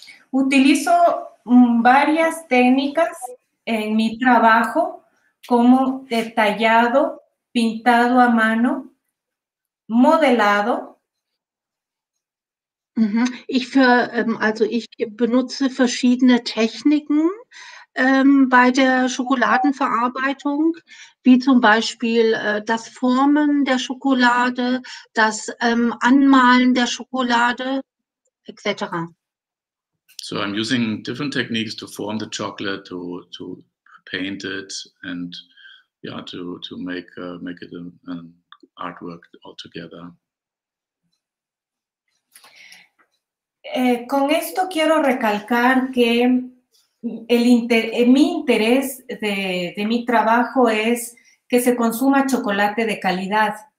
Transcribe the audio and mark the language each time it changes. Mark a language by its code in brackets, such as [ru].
[es] Utilizo varias técnicas en mi trabajo, como detallado, pintado a mano, modelado. [de] Ich benutze verschiedene Techniken bei der Schokoladenverarbeitung, wie zum Beispiel das Formen der Schokolade, das Anmalen der Schokolade, etc. [en] So I'm using different techniques to form the chocolate, to paint it, and yeah, to make it an artwork altogether. [es] Con esto quiero recalcar que mi interés de mi trabajo es que se consuma chocolate de calidad.